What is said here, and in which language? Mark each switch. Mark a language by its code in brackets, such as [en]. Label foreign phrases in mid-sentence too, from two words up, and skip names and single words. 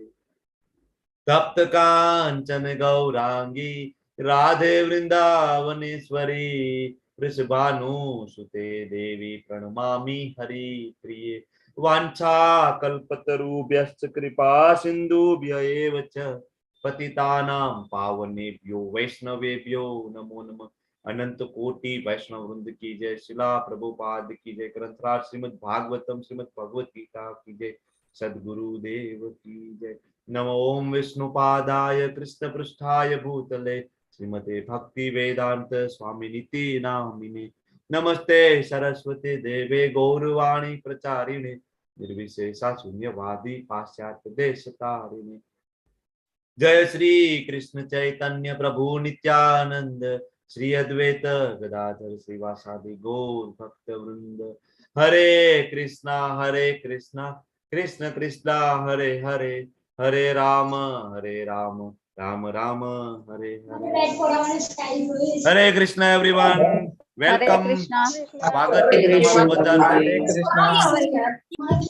[sa] તપ્ત કાંચન ગૌરાંગી રાધે વૃંદાવનેશ્વરી વૃષભાનુસુતે દેવી પ્रणमामि હરિ પ્રિયે. વાંછા કલ્પતરુભ્યશ્ચ કૃપા સિંધુભ્ય એવ ચ પતિતાનાં પાવનેભ્યો વૈષ્ણવેભ્યો નમો નમઃ. [hi] अनंत कोटि वैष्णव वृंद की जय. शिला प्रभुपाद की जय. ग्रंथराज श्रीमद् भागवतम श्रीमद् भगवत गीता की जय. सद्गुरु देव की जय. [sa] नमो ओम विष्णुपादाय कृष्ण पृष्ठाय भूतले श्रीमते भक्ति वेदांत स्वामिनिति नामिने. नमस्ते सरस्वती देवे गौरवाणी प्रचारिणे निर्विशेषा शून्यवादी पाश्चात्य देशतारिणे. जय श्री कृष्ण चैतन्य प्रभु नित्यानंद श्री अद्वैत गदाधर श्रीवासादि गौर भक्त वृंद. હરે કૃષ્ણ કૃષ્ણ કૃષ્ણ હરે હરે હરે રામ રામ રામ હરે હરે. [gu] હરે કૃષ્ણ [en] everyone, welcome, [gu] સ્વાગત છે તમારું બધાનું. હરે કૃષ્ણ.